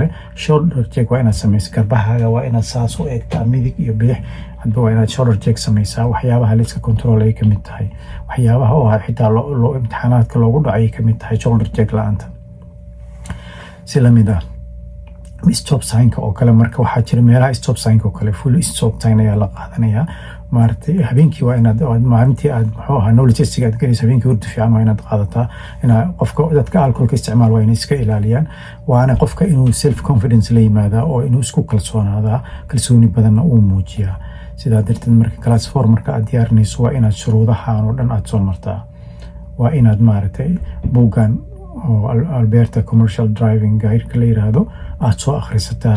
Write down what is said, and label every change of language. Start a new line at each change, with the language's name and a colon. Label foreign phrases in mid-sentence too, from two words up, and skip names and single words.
English: shoulder check
Somali: waa inaad samayso. garbahaaga waa inaad saas u eegtaa, midig iyo bidix hadba waa inaad
English: shoulder check
Somali: samaysaa. waxyaabaha layska control ay ka mid tahay. waxyaabaha oo xitaa imtixaanaadka loogu dhaco ay ka mid tahay
English: shoulder check
Somali: la-aanta. si lamid ah
English: stop sign-ka
Somali: oo kale, marka waxaa jira meelaha
English: stop sign-ka
Somali: oo kale
English: full stop sign
Somali: ayaa la qaadanayaa. maaragtay habeenkii waa inaad maalintii aad
English: knowledge testiga
Somali: aad galayso, habeenkii hurda fiican waa inaad qaadataa. qofka dadka alcoholka isticmaal waa inay iska ilaaliyaan. waana qofka inuu
English: self confidence
Somali: la yimaadaa, oo inuu isku kalsoonaadaa, kalsooni badanna uu muujiyaa. sidaa darteed marka class 4 marka aad diyaarinayso waa inaad shuruudahan oo dhan aad soo martaa. waa inaad maaragtay buuggan oo Alberta Commercial Driving Guide-ka la yiraahdo aad soo akhrisataa.